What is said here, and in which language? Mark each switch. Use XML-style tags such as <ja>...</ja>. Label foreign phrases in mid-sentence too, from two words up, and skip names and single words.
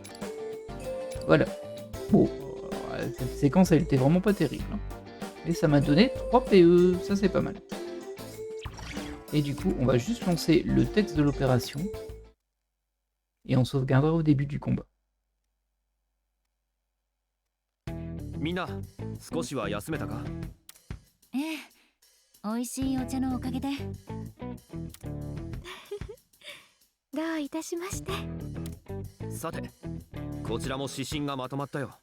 <fr>Voilà. Bon, cette séquence, elle était vraiment pas terrible, hein. Et ça m'a donné 3 PE, ça c'est pas mal. Et du coup, on va juste lancer le texte de l'opération. Et on sauvegardera au début du combat.</fr> <ja>みんな少しは休めたか？ええ、美味しいお茶のおかげで。どういたしまして。さてこちらも指針がまとまったよ。</ja>